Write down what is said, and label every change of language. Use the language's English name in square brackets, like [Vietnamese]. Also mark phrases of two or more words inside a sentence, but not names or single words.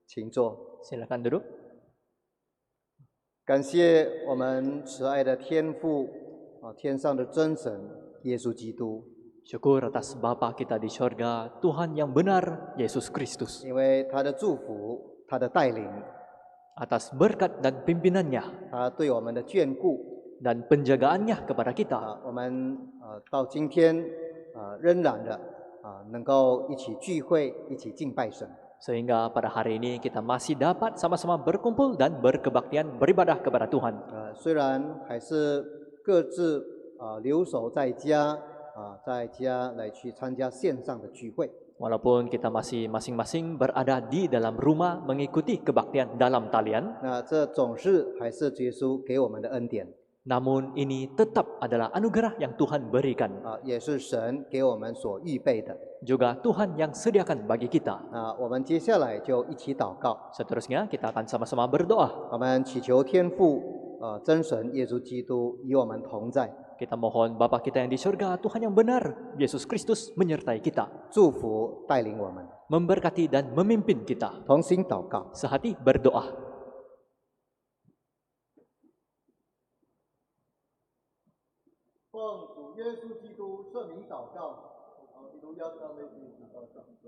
[Chinese] 坐。 [Malay] Silakan duduk. [Chinese] 感谢我们慈爱的天父天上的真神耶稣基督， [Malay] Syukur atas Bapa kita di sorga, Tuhan yang benar, Yesus Kristus. [Chinese] 因为他的祝福、他的带领、 [Malay] Atas berkat dan pimpinannya [Chinese] 他对我们的眷顾 [Malay] dan penjagaannya kepada kita. [Chinese] 我们到今天仍然的能够一起聚会、一起敬拜神。 [Malay] Sehingga pada hari ini kita masih dapat sama-sama berkumpul dan berkebaktian beribadah kepada Tuhan. [Chinese] 虽然还是各自留守在家在家来去参加线上的聚会。 [Malay] Walaupun kita masih masing-masing berada di dalam rumah mengikuti kebaktian dalam talian, [Chinese] 那这总是还是耶稣给我们的恩典 [Malay] namun ini tetap adalah anugerah yang Tuhan berikan. [Chinese] 也是神给我们所预备的。 [Malay] Juga Tuhan yang sediakan bagi kita. [Chinese] 我们接下来就一起祷告， [Malay] Seterusnya kita akan sama-sama berdoa. [Chinese] 我们祈求天父真神耶稣基督与我们同在， [Malay] Kita mohon Bapa kita yang di surga, Tuhan yang benar, Yesus Kristus menyertai kita, [Chinese] 祝福带领我们， [Malay] memberkati dan memimpin kita. [Chinese] 同心祷告。 [Malay] Sehati berdoa. [Chinese] 奉主耶稣基督圣名祷告。基督要上为主祷告。